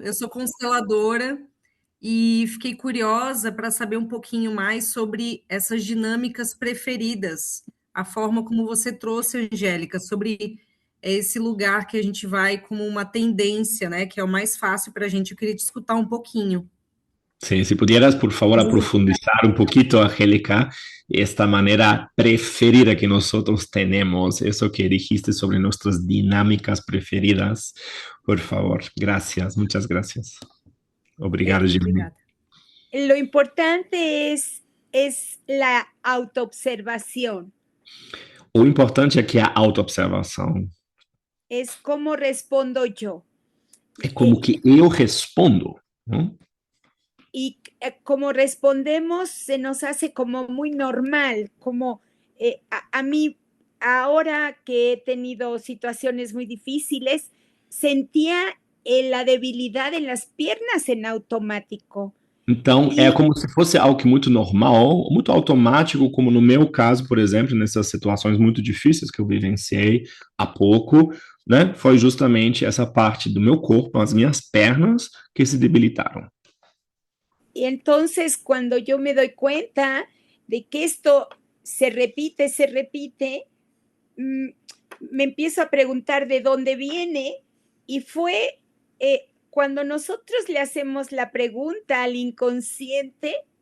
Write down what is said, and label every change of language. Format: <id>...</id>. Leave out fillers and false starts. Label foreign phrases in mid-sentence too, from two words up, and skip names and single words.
<pt>Eu sou consteladora e fiquei curiosa para saber um pouquinho mais sobre essas dinâmicas preferidas, a forma como você trouxe, Angélica, sobre esse lugar que a gente vai como uma tendência, né? Que é o mais fácil para a gente. Eu queria te escutar um pouquinho.</pt> <es>Sí, si pudieras, por favor, profundizar un poquito, Angélica, esta manera preferida que nosotros tenemos, eso que dijiste sobre nuestras dinámicas preferidas, por favor. Gracias, muchas gracias.</es> <pt>Obrigado, Jimmy. Obrigada.</pt> <es>Lo importante es la autoobservación.</es> <pt>O importante é que a autoobservação</pt> <es>Es cómo respondo yo.</es> <pt>é como que eu respondo, não?</pt> <es>Y como respondemos se nos hace como muy normal, como a mí ahora que he tenido situaciones muy difíciles, sentía la debilidad en las piernas en automático.</es> <pt>Então, é como se fosse algo que muito normal, muito automático, como no meu caso, por exemplo, nessas situações muito difíceis que eu vivenciei há pouco, né? Foi justamente essa parte do meu corpo, as minhas pernas, que se debilitaram.</pt> <es>Y entonces cuando yo me doy cuenta de que esto se repite, me empiezo a preguntar de dónde viene y fue cuando nosotros le hacemos la pregunta al inconsciente,</es>